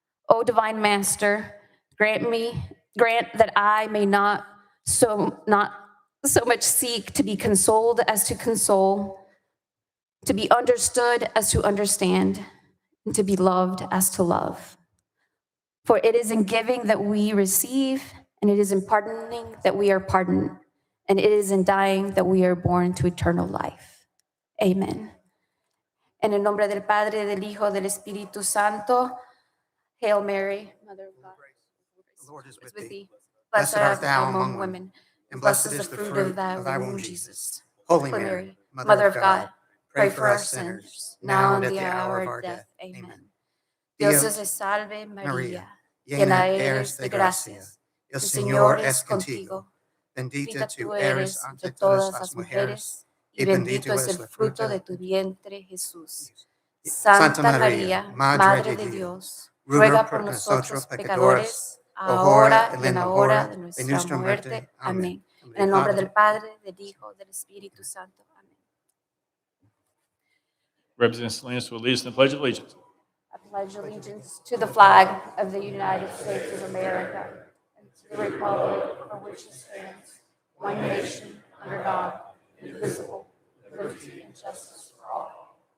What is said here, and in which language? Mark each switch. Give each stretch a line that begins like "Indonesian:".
English: O divine Master, grant that I may not so much seek to be consoled as to console, to be understood as to understand, and to be loved as to love. For it is in giving that we receive, and it is in pardoning that we are pardoned, and it is in dying that we are born to eternal life. Amen.
Spanish: En el nombre del Padre, del Hijo, del Espíritu Santo.
English: Hail Mary, Mother of God. The Lord is with thee. Blessed art thou among women, and blessed is the fruit of thy womb, Jesus. Holy Mary, Mother of God, pray for us sinners, now and at the hour of our death. Amen.
Spanish: Dios te salve, María, llena eres de gracia. El Señor es contigo. Bendita tú eres entre todas las mujeres, y bendito es el fruto de tu vientre, Jesús. Santa María, Madre de Dios, ruega por nosotros pecadores, ahora y en la hora de nuestra muerte. Amén. En el nombre del Padre, del Hijo, del Espíritu Santo. Amén.
English: Representative Salinas will lead us in the Pledge of Allegiance. I pledge allegiance to the flag of the United States of America and to the republic for which it stands, one nation, under God, indivisible, with liberty and justice for all.